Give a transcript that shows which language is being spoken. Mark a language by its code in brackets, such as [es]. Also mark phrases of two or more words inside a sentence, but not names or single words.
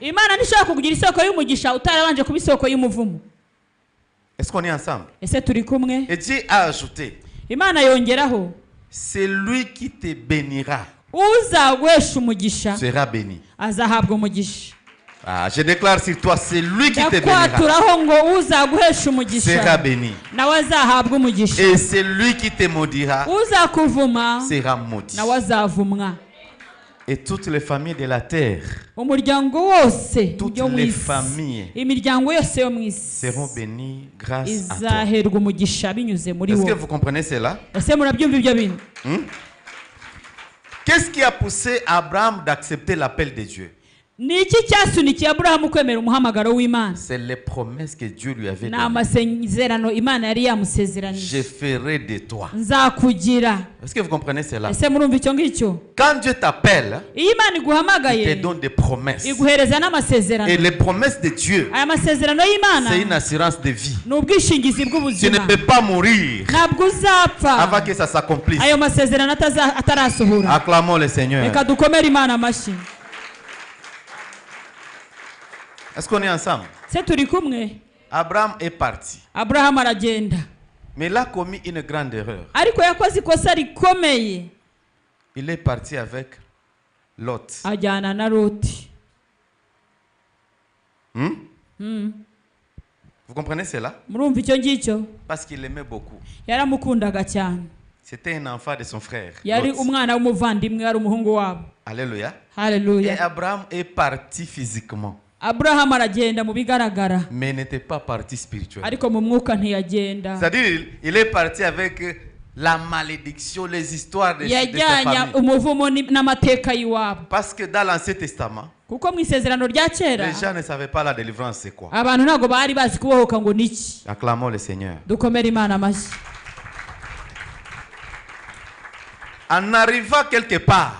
[rw] Imana ntishobora kukugira isoko y'umugisha utarabanje kuba isoko y'umuvumo. [fr] Est-ce qu'on est ensemble? [rw] Ese turi kumwe? [fr] Et Dieu a ajouté, [rw] Imana yongeraho, [fr] c'est lui qui te bénira, [rw] uzaguhesha umugisha [fr] sera béni. [rw] azahabwa umugisha. [fr] Ah, je déclare sur toi, c'est lui qui te bénira, [rw] Ndakwaturaho ngo uzaguhesha [fr] sera [rw] umugisha [fr] béni. [rw] nawe azahabwa umugisha. [fr] Et c'est lui qui te maudira, [rw] Uzakuvuma [fr] sera maudit. [rw] nawe azavumwa. [fr] Et toutes les familles de la terre, [rw] Umuryango wose [fr] toutes [rw] yo mu [fr] les [rw] isi, [fr] familles [rw] imiryango yose yo mu isi [fr] seront bénies grâce à toi. [rw] izaherwa umugisha binyuze muri [fr] Est-ce que [rw] wowe. [fr] vous comprenez cela? [rw] Ese murabyumva ibyo bintu? [fr] Qu'est-ce qui a poussé Abraham d'accepter l'appel de Dieu? [rw] Ni iki cyasunikiye Aburahamu kwemera umuhamagaro w'Imana? [fr] C'est les promesses que Dieu lui avait [rw] Ni [fr] données. [rw] amasezerano Imana yari yamusezeranije. [fr] Je ferai de toi. [rw] Nzakugira. [fr] Est-ce que vous comprenez cela? [rw] Ese murumva icyo ngicyo? [fr] Quand Dieu t'appelle, [rw] Iyo Imana [fr] il te [rw] iguhamagaye [fr] donne des promesses. [rw] iguhereza n'amasezerano. [fr] Et les promesses de Dieu, [rw] Aya masezerano y'Imana [fr] c'est une assurance de vie. [rw] ni ubwishingizi [fr] Tu ne [rw] bw'ubuzima. [fr] peux pas mourir [rw] Ntabwo uzapfa [fr] avant que ça s'accomplisse. [rw] ayo masezerano atarasohora. [fr] Acclamons le Seigneur. [rw] Reka dukomere Imana amashyi. [fr] Est-ce qu'on est ensemble? [rw] Se turi kumwe? [fr] Abraham est parti. [rw] Aburahamu aragenda, [fr] Mais il a commis une grande erreur. [rw] ariko yakoze ikosa rikomeye. [fr] Il est parti avec Lot. [rw] Ajyana na Loti. [fr] Vous comprenez cela? [rw] Murumva icyo ngicyo? [fr] Parce qu'il l'aimait beaucoup. [rw] Yaramukundaga cyane. [fr] C'était un enfant de son frère. [rw] Yari [fr] Lot. [rw] umwana w'umuvandimwe, yari umuhungu wabo. [fr] Alléluia. Et [rw] Haleluya. [fr] Abraham est parti physiquement, [rw] Aburahamu aragenda mu bigaragara, [fr] mais n'était pas parti spirituellement. [rw] ariko mu mwuka ntiyagenda. [fr] C'est-à-dire, il est parti avec la malédiction, les histoires de sa [rw] Yajyanye [fr] famille. [rw] umuvumo n'amateka y'iwabo. [fr] Parce que dans l'Ancien Testament, [rw] Kuko mu isezerano rya kera [fr] les gens ne savaient pas la délivrance, c'est quoi. [rw] abantu ntabwo bari bazi kubohoka ngo niki. [fr] Acclamons le Seigneur. [rw] Dukomere Imana amashyi. [fr] En arrivant quelque part,